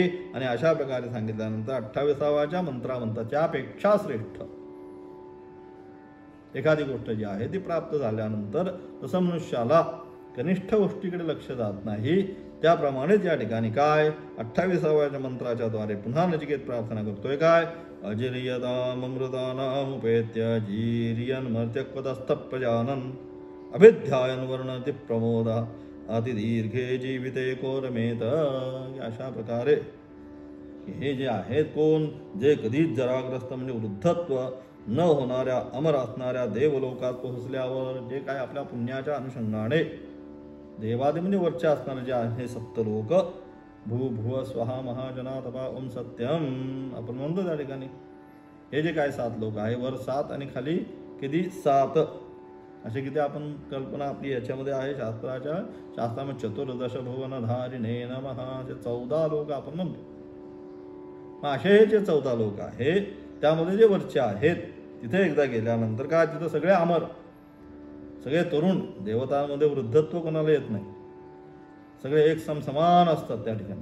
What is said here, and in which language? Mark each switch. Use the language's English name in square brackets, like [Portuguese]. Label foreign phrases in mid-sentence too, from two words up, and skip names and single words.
[Marathi] आणि अशा प्रकारे सांगितल्यानंतर 28व्या मंत्रा म्हणतात त्यापेक्षा श्रेष्ठ एखादी गोष्ट जी आहे ती प्राप्त झाल्यानंतर जसं मनुष्याला कनिष्ठ गोष्टीकडे लक्ष जात नाही त्याप्रमाणेच या ठिकाणी काय 28व्या मंत्राच्या द्वारे पुन्हा नचिकेत प्रार्थना करतोय काय, [Sanskrit] अजिर्यतामृतानाम उपेत्य जीर्यन मर्त्यक्वतस्थ प्रजानन अभिध्यायन वर्णति प्रमोदा अतिदीर्घे जीविते कोरमेत. [Marathi] अशा प्रकारे हे जे आहेत कोण, जे कधीच जराग्रस्त म्हणजे वृद्धत्व न होणाऱ्या अमर असणाऱ्या देवलोकात पोहोचल्यावर जे काय आपल्या पुण्याच्या अनुषंगाने देवादी म्हणजे वरच्या असणारे जे आहे सप्तलोक [Sanskrit] भू भुव स्वहा महाजना तपा ओम सत्यम [Marathi] आपण म्हणतो त्या ठिकाणी हे जे काय 7 लोक आहे, वर 7 आणि खाली किती 7 असे किती आपण कल्पना आपली याच्यामध्ये आहे शास्त्रामध्ये [Sanskrit] चतुर्दश भुवनधारिणे नमः [Marathi] असे 14 लोक आपण म्हणतो. मग असे हे जे 14 लोक आहेत त्यामध्ये जे वरचे आहेत तिथे एकदा गेल्यानंतर काय तिथं सगळे अमर सगळे तरुण, देवतांमध्ये वृद्धत्व कोणाला येत नाही, सगळे एक समान असतात त्या ठिकाणी.